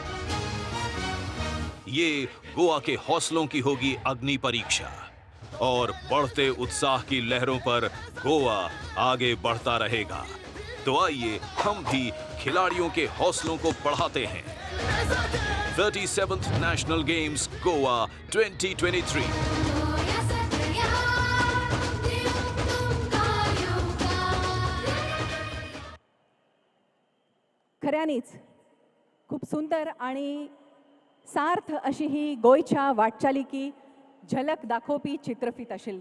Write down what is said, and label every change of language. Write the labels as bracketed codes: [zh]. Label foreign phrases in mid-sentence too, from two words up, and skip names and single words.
[hi] ये गोवा के हौसलों की होगी अग्नि परीक्षा और बढ़ते उत्साह की लहरों पर गोवा आगे बढ़ता रहेगा। तो आइए हम भी खिलाड़ियों के हौसलों को बढ़ाते हैं। 37th नेशनल गेम्स गोवा 2023। [kok] खऱ्यानीच खूप सुंदर आणि सार्थ अशी ही गोयच्या वाटचालीकी झलक दाखोवपी चित्रफीत आशिल्ली।